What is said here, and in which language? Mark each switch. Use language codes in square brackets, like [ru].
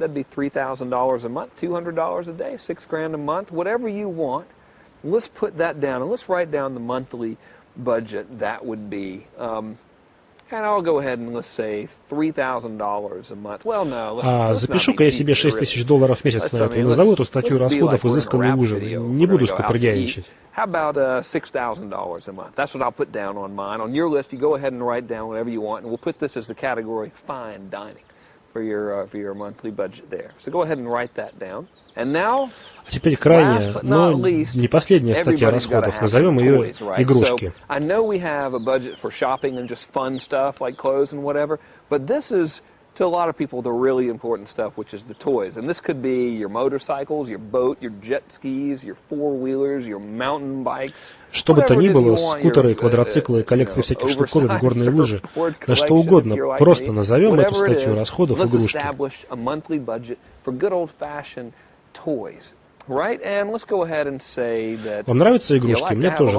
[en] That'd be $3,000 a month, $200 a day, $6,000 a month, whatever you want. Let's put that down, and let's write down the monthly budget that would be. And I'll go ahead and let's say $3,000 a month. Well, no, let's [ru] запишу-ка я себе $6000 в месяц на это и назову эту статью расходов «Изысканный ужин». Не буду скупердяйничать. [en] How about $6,000 a month? That's what I'll put down on mine. On your list, you go ahead and write down whatever you want, and we'll put this as the category fine dining for your monthly budget there. So go ahead and write that down. And now, [ru] а теперь крайняя, но не последняя статья расходов. Назовем ее игрушки. [en] I know we have a budget for shopping and just fun stuff like clothes and whatever, but this is, to a lot of people, the really important stuff, which is the toys. And this could be your motorcycles, your boat, your jet skis, your four-wheelers, your mountain bikes. [ru] Что бы то ни было, скутеры, квадроциклы, коллекции всяких штуковин, горные лыжи, да что угодно, просто назовем эту статью расходов игрушки. Вам нравятся игрушки? Мне тоже.